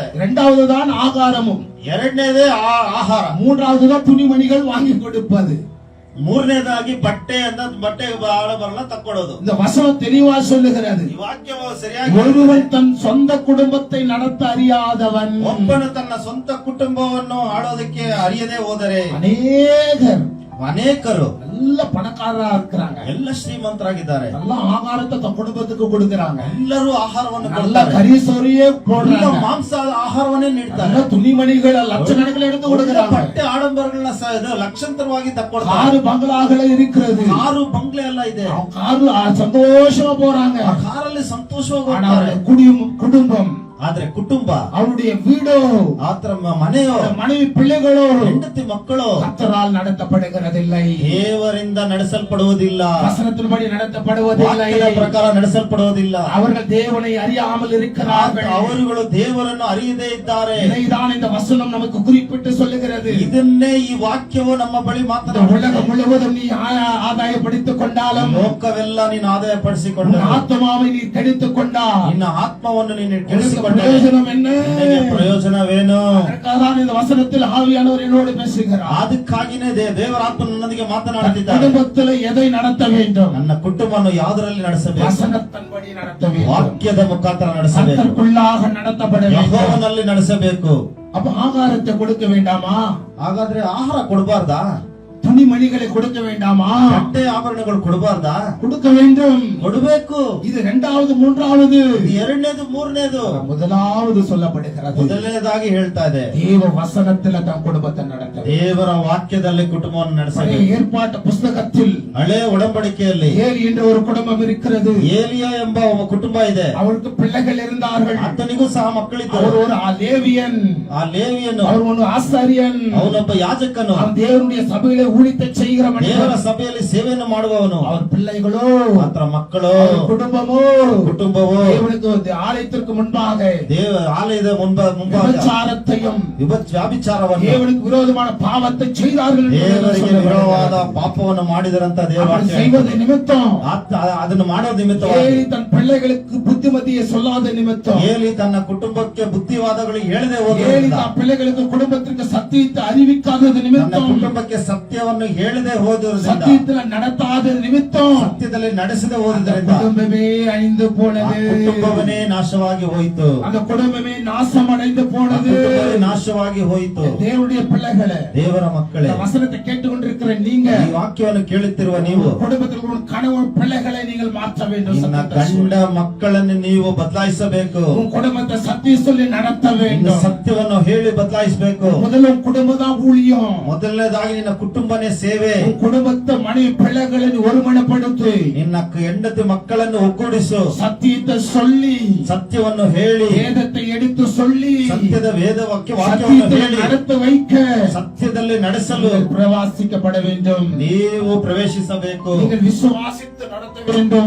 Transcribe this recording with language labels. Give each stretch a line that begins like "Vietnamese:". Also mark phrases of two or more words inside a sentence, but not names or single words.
Tamil: இரண்டாவது தான் ஆகாரமும்,
Kannada: 2ನೇದೇ ಆಹಾರ,
Tamil: 3வது தான் துணிமணிகள் வாங்கி கொடுப்பது,
Kannada: 3ನೇದಾಗಿ ಬಟ್ಟೆ ಆಡಬರಲ್ಲ ತಕ್ಕೊಡೋದು.
Tamil: இந்த வசனம் தெளிவா சொல்லுகிறது.
Kannada: ಈ ವಾಕ್ಯವು ಸರಿಯಾಗಿ,
Tamil: ஒருவன் தன் சொந்த குடும்பத்தை நடத்த அறியாதவன்,
Kannada: ಒಬ್ಬನು ತನ್ನ ಸ್ವಂತ ಕುಟುಂಬವನ್ನು ಆಡೋದಕ್ಕೆ ಅರಿಯದೆ ಹೋದರೆ, ಅನೇಕರು
Tamil: நல்ல பணக்காரரா இருக்கிறாங்க,
Kannada: ಎಲ್ಲ ಶ್ರೀಮಂತರಾಗಿದ್ದಾರೆ,
Tamil: நல்ல ஆகாரத்தை தன் குடும்பத்துக்கு கொடுக்கறாங்க,
Kannada: ಎಲ್ಲರೂ ಆಹಾರವನ್ನು
Tamil: நல்ல
Kannada: ಕೊಡ್ತಾರೆ,
Tamil: கரிசோரியே போடுறாங்க,
Kannada: ಮಾಂಸದ ಆಹಾರವನ್ನೇ ನೀಡ್ತಾರೆ,
Tamil: நல்ல துணிமணிகள் லட்சக்கணக்கில் எடுத்து கொடுக்கறாங்க,
Kannada: ಬಟ್ಟೆ ಆಡಂಬರಗಳನ್ನ ಲಕ್ಷಾಂತರವಾಗಿ ತಕ್ಕೊಡ್ತಾರೆ,
Tamil: காரு பங்களாக்கள் இருக்கிறது,
Kannada: ಕಾರು ಬಂಗ್ಲೆ ಎಲ್ಲ ಇದೆ,
Tamil: காரு சந்தோஷமா போறாங்க,
Kannada: ಆ ಕಾರಲ್ಲಿ ಸಂತೋಷವಾಗಿ
Tamil: ஆனா
Kannada: ಹೋಗ್ತಾರೆ.
Tamil: குடும்பம்,
Kannada: ಆದ್ರೆ ಕುಟುಂಬ,
Tamil: அவருடைய வீடோ,
Kannada: ಆತರ ಮನೆಯೋ,
Tamil: மனைவி பிள்ளைகளோ
Kannada: ಹೆಂಡತಿ ಮಕ್ಕಳು
Tamil: கர்த்தரால் நடத்தப்படுகிறதில்லை,
Kannada: ದೇವರಿಂದ ನಡೆಸಲ್ಪಡುವುದಿಲ್ಲ,
Tamil: வசனத்தின்படி நடத்தப்படுவதில்லை,
Kannada: ವಾಕ್ಯದ ಪ್ರಕಾರ ನಡೆಸಲ್ಪಡುವುದಿಲ್ಲ.
Tamil: அவர்கள் தேவனை அறியாமல் இருக்கிறார்கள்,
Kannada: ಅವರುಗಳು ದೇವರನ್ನು ಅರಿಯದೇ ಇದ್ದಾರೆ.
Tamil: இதைதான் இந்த வசனம் நமக்கு குறிப்பிட்டு சொல்லுகிறது.
Kannada: ಇದನ್ನೇ ಈ ವಾಕ್ಯವು ನಮ್ಮ ಬಳಿ
Tamil: இந்த
Kannada: ಮಾತನಾಡುತ್ತದೆ.
Tamil: உலகம் முழுவதும் நீ ஆதாயப்படுத்திக் கொண்டாலும்,
Kannada: ಲೋಕವೆಲ್ಲ ನೀನು ಆದಾಯಪಡಿಸಿಕೊಂಡು,
Tamil: உன் ஆத்மாவை நீ கெடுத்துக் கொண்டால்,
Kannada: ನಿನ್ನ ಆತ್ಮವನ್ನು ನೀನು
Tamil: உனக்கு
Kannada: ಕೆಡಿಸಿಕೊಂಡೆ,
Tamil: பிரயோஜனம் என்ன?
Kannada: ನಿನಗೆ ಪ್ರಯೋಜನವೇನು?
Tamil: அதற்காகதான் இந்த வசனத்தில் ஆவியானவர் என்னோடு பேசுகிறார்.
Kannada: ಅದಕ್ಕಾಗಿನೇ ದೇವರ ಆತ್ಮ ನನ್ನೊಂದಿಗೆ ಮಾತನಾಡುತ್ತಿದ್ದಾರೆ.
Tamil: குடும்பத்தில் எதை நடத்த வேண்டும்?
Kannada: ನನ್ನ ಕುಟುಂಬವನ್ನು ಯಾವುದರಲ್ಲಿ ನಡೆಸಬೇಕು?
Tamil: வசனத்தின்படி நடத்த வேண்டும்,
Kannada: ವಾಕ್ಯದ ಮುಖಾಂತರ ನಡೆಸಬೇಕು,
Tamil: அதற்குள்ளாக நடத்தப்பட வேண்டும்.
Kannada: ಯೆಹೋವನಲ್ಲಿ ನಡೆಸಬೇಕು.
Tamil: அப்ப ஆகாரத்தை கொடுக்க வேண்டாமா?
Kannada: ಹಾಗಾದ್ರೆ ಆಹಾರ ಕೊಡಬಾರ್ದಾ?
Tamil: துணிமணிகளை கொடுக்க வேண்டாமா?
Kannada: ಬಟ್ಟೆ ಆಭರಣಗಳು ಕೊಡಬಾರ್ದಾ?
Tamil: கொடுக்க வேண்டும்.
Kannada: ಕೊಡಬೇಕು.
Tamil: இது இரண்டாவது, மூன்றாவது.
Kannada: ಇದು ಎರಡನೇದು, ಮೂರನೇದು.
Tamil: முதலாவது சொல்லப்படுகிறது.
Kannada: ಮೊದಲನೇದಾಗಿ ಹೇಳ್ತಾ ಇದೆ,
Tamil: தேவ வசனத்துல தன் குடும்பத்தை நடத்த.
Kannada: ದೇವರ ವಾಕ್ಯದಲ್ಲಿ ಕುಟುಂಬವನ್ನು ನಡೆಸಬೇಕು.
Tamil: ஏற்பாட்டு புஸ்தகத்தில்
Kannada: ಹಳೆ ಒಡಂಬಡಿಕೆಯಲ್ಲಿ
Tamil: ஏலி என்ற ஒரு குடும்பம் இருக்கிறது.
Kannada: ಏಲಿಯ ಎಂಬ ಒಬ್ಬ ಕುಟುಂಬ ಇದೆ.
Tamil: அவருக்கு பிள்ளைகள் இருந்தார்கள்.
Kannada: ಆತನಿಗೂ ಸಹ ಮಕ್ಕಳಿದ್ದರು.
Tamil: அவர் ஒரு லேவியன்.
Kannada: ಆ ಲೇವಿಯನು
Tamil: அவர் ஒரு ஆசாரியன்.
Kannada: ಅವನೊಬ್ಬ ಯಾಜಕನು.
Tamil: அவன் தேவனுடைய சபையிலே ஊழியத்தை செய்கிற
Kannada: ದೇವರ
Tamil: மனிதன்.
Kannada: ಸಭೆಯಲ್ಲಿ ಸೇವೆಯನ್ನು ಮಾಡುವವನು.
Tamil: அவர் பிள்ளைகளோ,
Kannada: ಮಾತ್ರ ಮಕ್ಕಳು,
Tamil: குடும்பமோ,
Kannada: ಕುಟುಂಬವು
Tamil: தேவனுக்கு ஆலயத்திற்கு முன்பாக
Kannada: ದೇವ ಆಲಯದ ಮುಂಭಾಗ
Tamil: விபச்சாரத்தையும்
Kannada: ವ್ಯಭಿಚಾರವನ್ನು,
Tamil: தேவனுக்கு விரோதமான பாவத்தை செய்தார்கள் என்று
Kannada: ದೇವರಿಗೆ ವಿರೋಧವಾದ
Tamil: சொல்லப்படுகிறது.
Kannada: ಪಾಪವನ್ನು ಮಾಡಿದರಂತ ದೇವರ
Tamil: அப்படி
Kannada: ವಾಕ್ಯ
Tamil: செய்வது நிமித்தம்
Kannada: ಅದನ್ನು ಮಾಡೋದು ನಿಮಿತ್ತವಾಗಿ
Tamil: ஏலி தன் பிள்ளைகளுக்கு புத்திமதியை சொல்லாத நிமித்தம்,
Kannada: ಏಲಿ ತನ್ನ ಕುಟುಂಬಕ್ಕೆ ಬುದ್ಧಿವಾದಗಳು ಹೇಳದೆ
Tamil: ஏலி
Kannada: ಹೋದ್ರಿಂದ,
Tamil: தன் பிள்ளைகளுக்கு குடும்பத்திற்கு சத்தியத்தை அறிவிக்காதது
Kannada: ತನ್ನ
Tamil: நிமித்தம்,
Kannada: ಕುಟುಂಬಕ್ಕೆ ಸತ್ಯವನ್ನು ಹೇಳದೆ ಹೋದ್ರಿಂದ,
Tamil: சத்தியத்துல நடத்தாத நிமித்தம்
Kannada: ಸತ್ಯದಲ್ಲಿ ನಡೆಸದೆ
Tamil: அந்த
Kannada: ಹೋದ್ರಿಂದ
Tamil: குடும்பமே அழிந்து
Kannada: ಆ
Tamil: போனது.
Kannada: ಕುಟುಂಬವೇ ನಾಶವಾಗಿ ಹೋಯಿತು.
Tamil: அந்த குடும்பமே நாசம் அடைந்து
Kannada: ಆ
Tamil: போனது.
Kannada: ಕುಟುಂಬವೇ ನಾಶವಾಗಿ ಹೋಯಿತು.
Tamil: தேவனுடைய பிள்ளைகளே,
Kannada: ದೇವರ ಮಕ್ಕಳೇ,
Tamil: இந்த வசனத்தை கேட்டுக்கொண்டிருக்கிற நீங்க,
Kannada: ಈ ವಾಕ್ಯವನ್ನು ಕೇಳುತ್ತಿರುವ ನೀವು,
Tamil: குடும்பத்தில் உள்ள கணவன் பிள்ளைகளை நீங்கள் மாற்ற வேண்டும்.
Kannada: ನಿನ್ನ
Tamil: சத்தியத்தை
Kannada: ಗಂಡ
Tamil: சொல்லி.
Kannada: ಮಕ್ಕಳನ್ನು ನೀವು ಬದಲಾಯಿಸಬೇಕು.
Tamil: உன் குடும்பத்தை சத்தியம் சொல்லி நடத்த
Kannada: ನಿನ್ನ
Tamil: வேண்டும்.
Kannada: ಸತ್ಯವನ್ನು ಹೇಳಿ ಬದಲಾಯಿಸಬೇಕು.
Tamil: முதலும் குடும்பம் தான் ஊழியம்.
Kannada: ಮೊದಲನೇದಾಗಿ ನಿನ್ನ ಕುಟುಂಬನೇ ಸೇವೆ.
Tamil: உன் குடும்பத்தை மனைவி பிள்ளைகளை ஒருமனப்படுத்தி
Kannada: ನಿನ್ನ ಹೆಂಡತಿ ಮಕ್ಕಳನ್ನು ಒಗ್ಗೂಡಿಸು.
Tamil: சத்தியத்தை சொல்லி,
Kannada: ಸತ್ಯವನ್ನು ಹೇಳಿ,
Tamil: வேதத்தை எடுத்து சொல்லி,
Kannada: ಸತ್ಯದ ವೇದ ವಾಕ್ಯವನ್ನು
Tamil: சத்தியத்தை
Kannada: ಹೇಳಿ,
Tamil: நடத்த வைக்க
Kannada: ಸತ್ಯದಲ್ಲಿ ನಡೆಸಲು
Tamil: நீங்கள் பிரவாசிக்கப்பட வேண்டும்.
Kannada: ನೀವು ಪ್ರವೇಶಿಸಬೇಕು.
Tamil: நீங்கள் விசுவாசித்து நடத்த வேண்டும்.